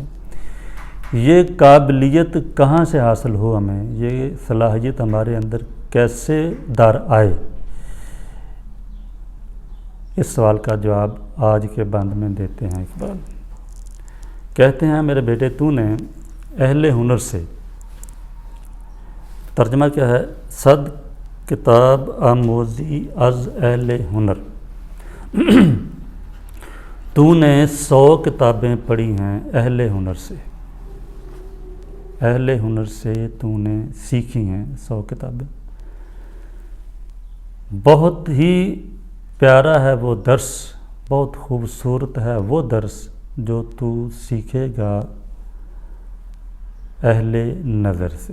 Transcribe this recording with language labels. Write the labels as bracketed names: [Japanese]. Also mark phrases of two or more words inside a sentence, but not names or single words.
[Urdu] یہ قابلیت کہاں سے حاصل ہو، ہمیں یہ صلاحیت ہمارے اندر کیسے در آئے؟ اس سوال کا جواب آج کے بند میں دیتے ہیں اقبال۔ کہتے ہیں میرے بیٹے تو نے اہل ہنر سے، ترجمہ کیا ہے؟ [Persian] صد کتاب آموزی از اہل ہنر، [Urdu] تو نے 100 کتابیں پڑھی ہیں اہل ہنر سے، اہل ہنر سے تو نے سیکھی ہیں 100 کتابیں۔ بہت ہی پیارا ہے وہ درس، بہت خوبصورت ہے وہ درس جو تو سیکھے گا اہل نظر سے۔